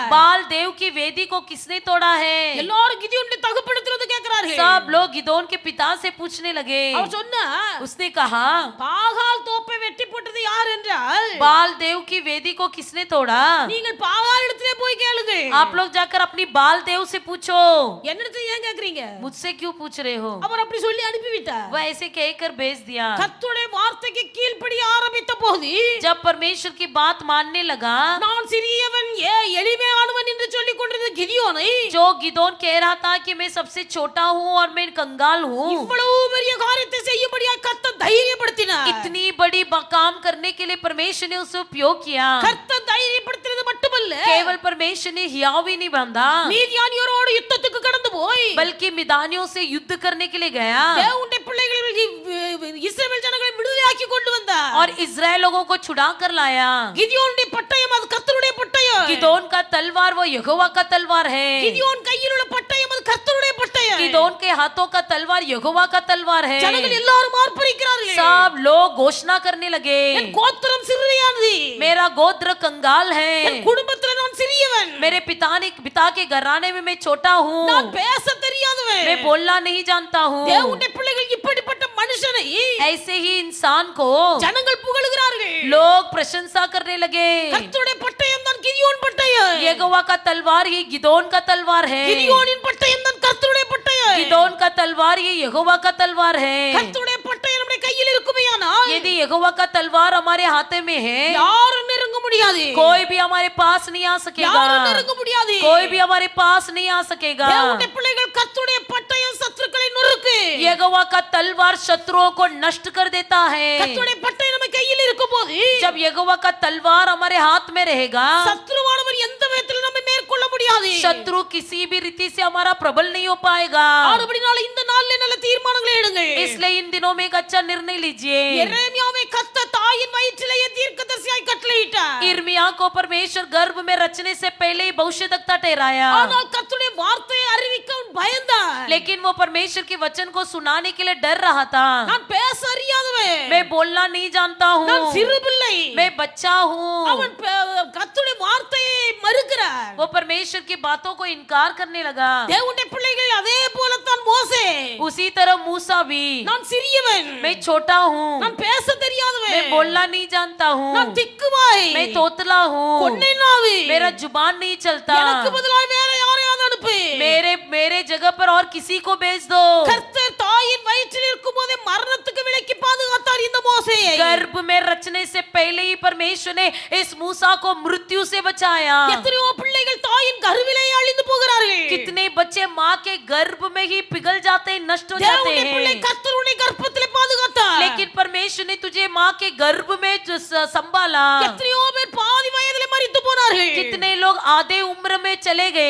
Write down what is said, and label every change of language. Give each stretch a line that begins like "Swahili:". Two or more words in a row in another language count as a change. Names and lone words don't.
Hindi: बाल देव की वेदी को किसने तोड़ा है?
Tamil: எல்லாரும் கிதியோனுடைய தகப்பனிடத்தில் வந்து கேக்குறார்கள்.
Hindi: सब लोग गिदोन के पिता से पूछने लगे.
Tamil: அவர் சொன்னா,
Hindi: उसने कहा,
Tamil: பாகால் தோப்பை வெட்டி போட்டது யார் என்றால்,
Hindi: बाल देव की वेदी को किसने तोड़ा?
Tamil: நீங்கள் பாகால் இடத்திலே போய் கேளுங்க.
Hindi: आप लोग जाकर अपनी बाल देव से पूछो.
Tamil: என்னிடத்தில் ஏன் கேக்குறீங்க?
Hindi: मुझसे क्यों पूछ रहे हो?
Tamil: அவர் அப்படி சொல்லி அனுப்பி விட்டார்.
Hindi: वह ऐसे कहकर भेज दिया.
Tamil: கர்த்தருடைய வார்த்தைக்கு கீழ்ப்படிய ஆரம்பித்த போது,
Hindi: जब परमेश्वर की बात मानने लगा,
Tamil: நான் சிறியவன் எளிமையானவன் என்று சொல்லிக் கொண்டிருந்த கிதியோனை,
Hindi: जो गिदोन कह रहा था कि मैं सबसे छोटा हूँ और मैं कंगाल हूँ,
Tamil: இவ்வளவு பெரிய காரியத்தை செய்யும்படியாக கர்த்தர் தைரியப்படுத்தினார்.
Hindi: इतनी बड़ी काम करने के लिए परमेश्वर ने उसे उपयोग किया.
Tamil: கர்த்தர் தைரியப்படுத்தினது மட்டுமல்ல,
Hindi: केवल परमेश्वर ने हियाव ही नहीं बांधा,
Tamil: மீதியானியரோடு யுத்தத்துக்கு கடந்து போய்,
Hindi: बल्कि मिदानियों से युद्ध करने के लिए गया
Tamil: தேவனுடைய பிள்ளைகளை இஸ்ரவேல் ஜனங்களை விடுதலையாக்கி கொண்டு வந்தார்.
Hindi: और इजराइल लोगों को छुड़ा कर लाया.
Tamil: கிதியோனுடைய பட்டயம் அது கர்த்தருடைய பட்டயம்.
Hindi: गिदोन का तलवार वो यहोवा का तलवार है.
Tamil: கிதியோன் கையில் உள்ள பட்டயம் அது கர்த்தருடைய பட்டயம்.
Hindi: गिदोन के हाथों का तलवार यहोवा का तलवार है.
Tamil: ஜனங்கள் எல்லாரும் ஆர்ப்பரிக்கிறார்கள்.
Hindi: सब लोग घोषणा करने लगे,
Tamil: என் கோத்திரம் சிறியது,
Hindi: मेरा गोत्र कंगाल है,
Tamil: என் குடும்பத்தில் நான் சிறியவன்,
Hindi: मेरे पिता के घराने में मैं छोटा हूँ,
Tamil: நான் பேச தெரியாதவன்.
Hindi: मैं बोलना नहीं जानता हूँ.
Tamil: தேவனுடைய பிள்ளைகள் இப்படிப்பட்ட மனுஷனை
Hindi: ऐसे ही इंसान को
Tamil: ஜனங்கள் புகழுகிறார்கள்.
Hindi: लोग प्रशंसा करने लगे.
Tamil: கர்த்தருடைய பட்டயம் தான் கிதியோன் பட்டயம்.
Hindi: यहोवा का तलवार ही गिदोन का तलवार है.
Tamil: கிதியோனின் பட்டயம் தான் கர்த்தருடைய பட்டயம்.
Hindi: गिदोन का तलवार ये यहोवा का तलवार है.
Tamil: கர்த்தருடைய பட்டயம் நம்முடைய கையில் இருக்குமேயானால்,
Hindi: यदि यहोवा का तलवार हमारे हाथ में है,
Tamil: யாரும் நெருங்க முடியாது.
Hindi: कोई भी हमारे पास नहीं आ सकेगा.
Tamil: யாரும் நெருங்க முடியாது.
Hindi: कोई भी हमारे पास नहीं आ सकेगा.
Tamil: தேவனுடைய பிள்ளைகள் கர்த்தருடைய பட்டயம் சத்துருக்களை நொறுக்கு.
Hindi: यहोवा का तलवार शत्रुओं को नष्ट कर देता है.
Tamil: கர்த்தருடைய பட்டயம் நம்ம கையில் இருக்கும்போது,
Hindi: जब यहोवा का तलवार हमारे हाथ में रहेगा,
Tamil: சத்துருவானவர் எந்த விதத்திலும் நம்மை மேற்கொள்ள முடியாது.
Hindi: शत्रु किसी भी रीति से हमारा प्रबल नहीं हो पाएगा.
Tamil: ஆனபடினால இந்த நாளிலே நல்ல தீர்மானங்களை எடுங்கள்.
Hindi: इसलिए इन दिनों में एक अच्छा निर्णय लीजिए.
Tamil: எரேமியாவை கர்த்தர் தாயின் வயிற்றிலேயே தீர்க்கதரிசியாய் கட்டளையிட்டார்.
Hindi: इर्मिया को परमेश्वर गर्भ में रचने से पहले ही भविष्यद्वक्ता ठहराया.
Tamil: ஆனால் கர்த்தருடைய வார்த்தையை அறிவிக்க அவன் பயந்தான்.
Hindi: लेकिन वो परमेश्वर के वचन को सुनाने के लिए डर रहा था.
Tamil: நான் பேச அறியாதவன்,
Hindi: मैं बोलना नहीं जानता
Tamil: நான்
Hindi: हूँ,
Tamil: சிறு பிள்ளை.
Hindi: मैं बच्चा हूँ.
Tamil: அவன் கர்த்தருடைய வார்த்தையை மறுக்கிறார்.
Hindi: वो परमेश्वर की बातों को इनकार करने लगा.
Tamil: தேவனுடைய பிள்ளைகள் அதே போலத்தான் மோசே,
Hindi: उसी तरह मूसा भी,
Tamil: நான் சிறியவன்,
Hindi: मैं छोटा हूँ,
Tamil: நான் பேச தெரியாதவன்,
Hindi: मैं बोलना नहीं जानता हूँ,
Tamil: நான் திக்குவாய்,
Hindi: मैं तोतला हूँ,
Tamil: கொன்னை நாவி,
Hindi: मेरा जुबान नहीं चलता,
Tamil: எனக்கு பதிலாய் வேற யாரையாவது அனுப்பு.
Hindi: मेरे जगह पर और किसी को भेज दो.
Tamil: கர்த்தர் தாயின் வயிற்றில் இருக்கும்போதே மரணத்துக்கு விலக்கி பாதுகாத்தார் இந்த மோசேயை.
Hindi: गर्भ में रचने से पहले ही परमेश्वर ने इस मूसा को मृत्यु से बचाया.
Tamil: எத்தனையோ பிள்ளைகள் தாயின் கருவிலேயே அழிந்து போகிறார்கள்.
Hindi: कितने बच्चे माँ के गर्भ में ही पिघल जाते हैं, नष्ट हो जाते
Tamil: தேவனுடைய பிள்ளை
Hindi: हैं.
Tamil: கர்த்தர் உன்னை கர்ப்பத்திலே பாதுகாத்தார்.
Hindi: लेकिन परमेश्वर ने तुझे माँ के गर्भ में संभाला.
Tamil: எத்தனையோ பேர் பாதி வயதிலே மரித்து போனார்கள்.
Hindi: कितने लोग आधे उम्र में चले गए.